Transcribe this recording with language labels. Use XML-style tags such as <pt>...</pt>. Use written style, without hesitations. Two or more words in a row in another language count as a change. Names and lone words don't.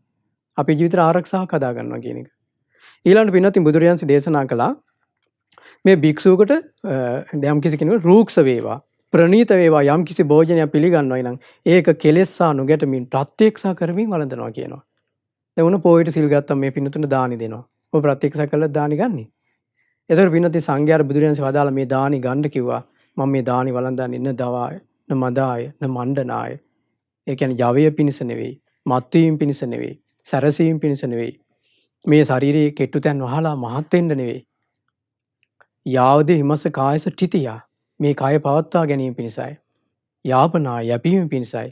<si>අපේ ජීවිතේ ආරක්ෂාවක් හදා ගන්නවා කියන එක. ඊළඟට පින්වත්නි බුදුරජාණන් දේශනා කළා මේ භික්ෂුවකට යම් කිසි කෙනෙකුට රූක්ෂ වේවා ප්‍රණීත වේවා යම් කිසි භෝජනයක් පිළිගන්නවයි නම් ඒක කෙලෙස්සා නොගැටමින් ප්‍රත්‍යක්ෂා කරමින් වළඳනවා කියනවා. දැන් උන පොයිට සිල් ගත්තම මේ පින්නතුන්ට දානි දෙනවා. ඔබ ප්‍රත්‍යක්ෂා කළා දානි ගන්නේ. ඒතර පින්නති සංඝයාට බුදුරජාණන් වදාලා මේ දානි ගන්න කිව්වා. මම මේ දානි වළඳන්නේ</si> <pi>න දවාය න මදාය න මණ්ඩනාය.</pi> <si>ඒ කියන්නේ ජවය පිණිස නෙවෙයි, මත්වීම පිණිස නෙවෙයි, සැරසීම පිණිස නෙවෙයි. මේ ශරීරයේ කෙට්ටු තැන් වහලා මහත් වෙන්න නෙවෙයි.</si> <pi>යාවද හිමස කායස ටිතියා</pi> <si>මේ කය පවත්වා ගැනීම පිණිසයි. යාපනා යැපීම පිණිසයි.</si>